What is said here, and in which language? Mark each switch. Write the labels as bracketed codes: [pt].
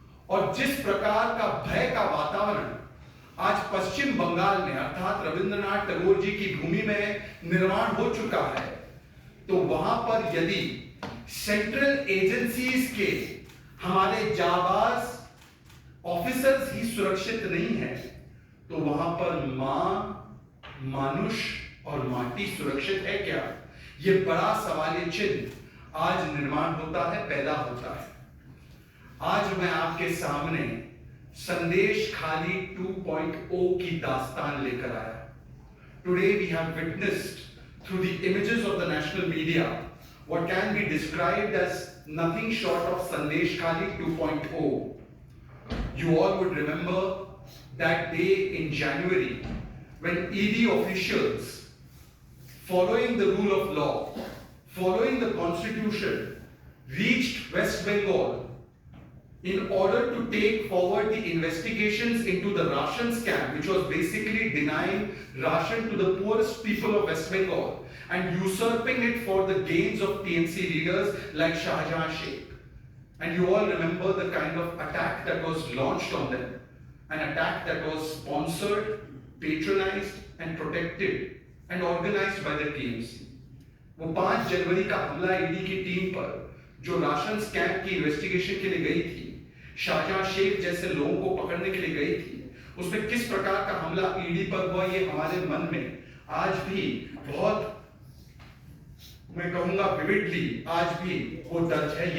[hi] और जिस प्रकार का भय का वातावरण आज पश्चिम बंगाल में अर्थात रविंद्रनाथ टैगोर जी की भूमि में निर्माण हो चुका है, तो वहां पर यदि सेंट्रल एजेंसीज के हमारे जाबाज ऑफिसर्स ही सुरक्षित नहीं है, तो वहां पर मां, मानुष और माटी सुरक्षित है क्या? यह बड़ा सवालिया चिन्ह आज निर्माण होता है, पैदा होता है। आज मैं आपके सामने संदेश खाली 2.0 की दास्तान लेकर आया। [en] Today we have witnessed through the images of the national media what can be described as nothing short of Sandesh Khali 2.0. You all would remember that day in January when ED officials, following the rule of law, following the constitution, reached West Bengal in order to take forward the investigations into the ration scam, which was basically denying ration to the poorest people of West Bengal and usurping it for the gains of TMC leaders like Shahjahan Sheikh. And you all remember the kind of attack that was launched on them, an attack that was sponsored, patronized and protected and organized by the TMC. [hi] वो 5 जनवरी का हमला ED की team पर जो ration scam की investigation के लिए गई थी, शाहजहां शेख जैसे लोगों को पकड़ने के लिए गई थी, उसमें किस प्रकार का हमला ईडी पर हुआ, ये हमारे मन में आज भी बहुत, मैं कहूंगा विविडली आज भी वो दर्ज है।